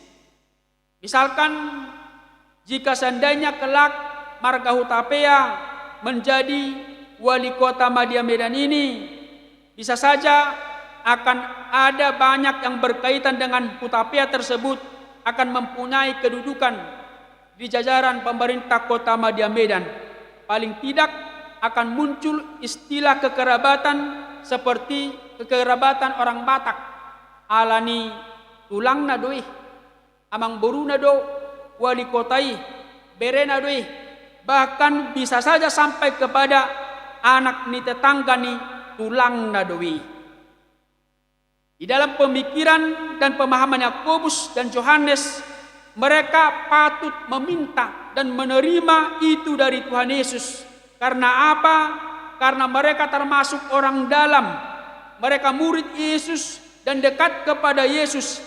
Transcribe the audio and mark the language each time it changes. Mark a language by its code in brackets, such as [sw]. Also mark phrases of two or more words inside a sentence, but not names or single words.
[id] Misalkan jika seandainya kelak Marga Hutapea menjadi wali kota Madya Medan ini, bisa saja akan ada banyak yang berkaitan dengan Hutapea tersebut akan mempunyai kedudukan di jajaran pemerintah kota Madya Medan. Paling tidak akan muncul istilah kekerabatan seperti kekerabatan orang Batak. [bbc] Alani tulang na doi, amang boru na do, wali kotai, bere na doi. [id] Bahkan bisa saja sampai kepada [bbc] anak ni tetangga ni tulang na doi. [id] Di dalam pemikiran dan pemahaman Yakobus dan Yohanes, mereka patut meminta dan menerima itu dari Tuhan Yesus. Karena apa? Karena mereka termasuk orang dalam. Mereka murid Yesus dan dekat kepada Yesus.